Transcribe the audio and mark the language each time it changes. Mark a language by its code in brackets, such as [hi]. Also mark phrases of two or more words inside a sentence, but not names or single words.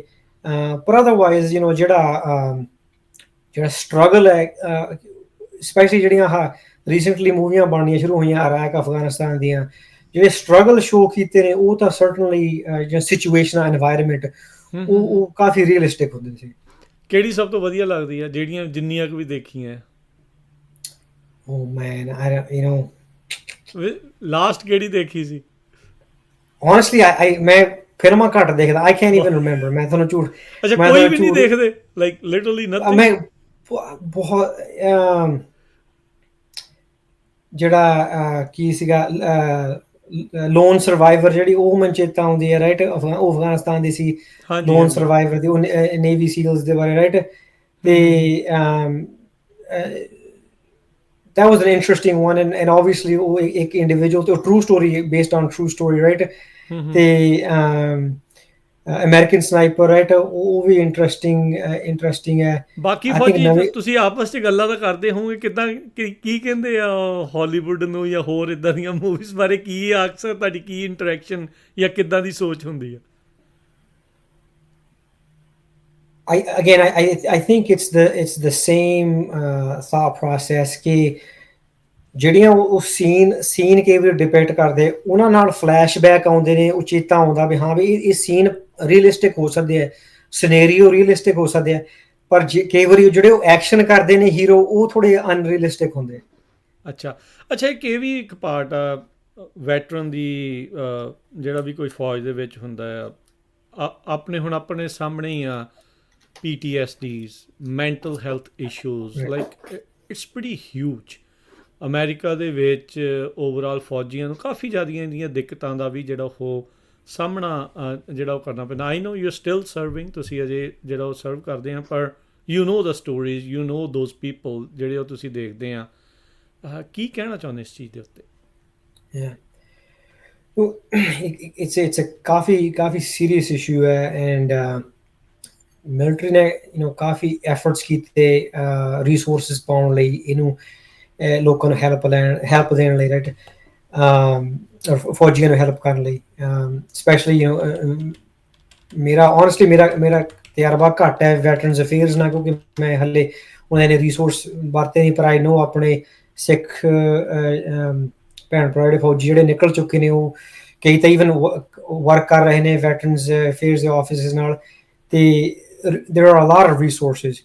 [pa] ਪਰ ਅਦਰਵਾਈਜ਼ ਜਿਹੜਾ ਸਟਰਗਲ ਹੈ, ਸਪੈਸ਼ਲੀ ਜਿਹੜੀਆਂ ਆਹ ਰੀਸੈਂਟਲੀ ਮੂਵੀਆਂ ਬਣਨੀਆਂ ਸ਼ੁਰੂ ਹੋਈਆਂ ਇਰਾਕ ਅਫਗਾਨਿਸਤਾਨ ਦੀਆਂ, ਜਿਹੜੇ ਸਟਰਗਲ ਸ਼ੋ ਕੀਤੇ ਨੇ, ਉਹ ਤਾਂ ਸਰਟਨਲੀ ਜਿਹੜਾ [en] situation environment, [pa] ਉਹ ਕਾਫੀ ਰੀਅਲਿਸਟਿਕ ਹੁੰਦੇ ਸੀ। ਕਿਹੜੀ ਸਭ ਤੋਂ ਵਧੀਆ ਲੱਗਦੀ ਆ ਜਿੰਨੀਆਂ ਕੁ ਵੀ ਦੇਖੀਆਂ? [en] Oh man, [pa] ਲਾਸਟ ਕਿਹੜੀ ਦੇਖੀ ਸੀ? honestly ਮੈਂ ਫਿਲਮਾਂ ਘੱਟ ਦੇਖਦਾ, [en] I can't even remember, [pa] ਮੈਂ ਤੁਹਾਨੂੰ ਝੂਠ। ਅੱਛਾ, ਕੋਈ ਵੀ ਨਹੀਂ ਦੇਖਦੇ? [en] like literally nothing? [pa] ਮੈਂ ਬਹੁਤ ਜਿਹੜਾ ਕੀ ਸੀਗਾ ਲੋਨ ਸਰਵਾਈਵਰ, ਜਿਹੜੀ ਉਹ ਮੈਨੂੰ ਚੇਤਾ ਆਉਂਦੀ ਹੈ, ਰਾਈਟ। ਉਹ ਅਫਗਾਨਿਸਤਾਨ ਦੀ ਸੀ, ਲੋਨ ਸਰਵਾਈਵਰ ਦੀ, ਉਹ ਨੇਵੀ ਸੀਲਸ ਦੇ ਬਾਰੇ, ਰਾਈਟ। ਤੇ [en] that was an interesting one, and obviously [pa] ਉਹ ਇੱਕ ਇੰਡੀਵਿਜੂਅਲ ਤੇ [en] true story, based on true story, [pa] ਰਾਈਟ। ਤੇ ਅਮਰੀਕਨ ਸਨਾਈਪਰ, ਰਾਈਟ, ਉਹ ਵੀ ਇੰਟਰਸਟਿੰਗ ਹੈ। ਬਾਕੀ ਫੌਜੀ ਤੁਸੀਂ ਆਪਸ 'ਚ ਗੱਲਾਂ ਤਾਂ ਕਰਦੇ ਹੋਵੋਗੇ, ਕਿੱਦਾਂ ਕੀ ਕਹਿੰਦੇ ਆ ਹਾਲੀਵੁੱਡ ਨੂੰ ਜਾਂ ਹੋਰ ਇੱਦਾਂ ਦੀਆਂ ਮੂਵੀਜ਼ ਬਾਰੇ? ਕੀ ਅਕਸਰ ਤੁਹਾਡੀ ਕੀ ਇੰਟਰੈਕਸ਼ਨ ਜਾਂ ਕਿੱਦਾਂ ਦੀ ਸੋਚ ਹੁੰਦੀ ਆ? [en] I think it's the same thought process [pa] ਕਿ ਜਿਹੜੀਆਂ ਉਹ ਸੀਨ ਕਈ ਵਾਰ ਡਿਪੈਕਟ ਕਰਦੇ, ਉਹਨਾਂ ਨਾਲ ਫਲੈਸ਼ਬੈਕ ਆਉਂਦੇ ਨੇ, ਉਹ ਚੇਤਾ ਆਉਂਦਾ ਵੀ ਹਾਂ ਵੀ ਇਹ [en] scene realistic [pa] ਹੋ ਸਕਦੇ ਆ, [en] scenario realistic [pa] ਹੋ ਸਕਦੇ ਆ, ਪਰ ਕਈ ਵਾਰੀ ਜਿਹੜੇ ਉਹ ਐਕਸ਼ਨ ਕਰਦੇ ਨੇ ਹੀਰੋ, ਉਹ ਥੋੜੇ ਅਨਰੀਅਲਿਸਟਿਕ ਹੁੰਦੇ। ਅੱਛਾ, ਇੱਕ ਇਹ ਵੀ ਇੱਕ ਪਾਰਟ ਆ ਵੈਟਰਨ ਦੀ, ਜਿਹੜਾ ਵੀ ਕੋਈ ਫੌਜ ਦੇ ਵਿੱਚ ਹੁੰਦਾ ਆ, ਆਪਣੇ ਹੁਣ ਆਪਣੇ ਸਾਹਮਣੇ ਹੀ ਆ PTSDs, [en] mental health issues, Right. like it's pretty huge. [pa] ਅਮਰੀਕਾ ਦੇ ਵਿੱਚ ਓਵਰਆਲ ਫੌਜੀਆਂ ਨੂੰ ਕਾਫੀ ਜ਼ਿਆਦੀਆਂ ਇਹਦੀਆਂ ਦਿੱਕਤਾਂ ਦਾ ਵੀ ਜਿਹੜਾ ਉਹ ਸਾਹਮਣਾ ਜਿਹੜਾ ਉਹ ਕਰਨਾ ਪੈਂਦਾ। [en] I know you still serving, [pa] ਤੁਸੀਂ ਅਜੇ ਜਿਹੜਾ ਉਹ ਸਰਵ ਕਰਦੇ ਆ, ਪਰ [en] you know the stories, you know those people [pa] ਜਿਹੜੇ ਉਹ ਤੁਸੀਂ ਦੇਖਦੇ ਆ। ਕੀ ਕਹਿਣਾ ਚਾਹੁੰਦੇ ਇਸ ਚੀਜ਼ ਦੇ ਉੱਤੇ? [en] Yeah. Well, it's a [pa] काफी [en] serious issue [pa] है, [en] and military [pa] ਨੇ ਕਾਫ਼ੀ efforts ਕੀਤੇ resources ਪਾਉਣ ਲਈ, ਇਹਨੂੰ ਲੋਕਾਂ ਨੂੰ help ਦੇਣ ਲਈ, right, ਫੌਜੀਆਂ ਨੂੰ help ਕਰਨ ਲਈ, especially ਮੇਰਾ ਤਜਰਬਾ ਘੱਟ ਹੈ veterans affairs ਨਾਲ, ਕਿਉਂਕਿ ਮੈਂ ਹਲੇ ਉਹਨਾਂ ਨੇ resource ਵਰਤੇ ਨਹੀਂ, ਪਰ [en] I know [pa] ਆਪਣੇ ਸਿੱਖ ਭੈਣ ਭਰਾ ਜਿਹੜੇ ਫੌਜੀ ਜਿਹੜੇ ਨਿਕਲ ਚੁੱਕੇ ਨੇ, ਉਹ ਕਈ ਤਾਂ [en] even work [pa] ਕਰ ਰਹੇ ਨੇ ਵੈਟਰਨਸ ਅਫੇਅਰਸ ਦੇ ਆਫਿਸਿਸ ਨਾਲ, ਤੇ [en] there are a lot of resources.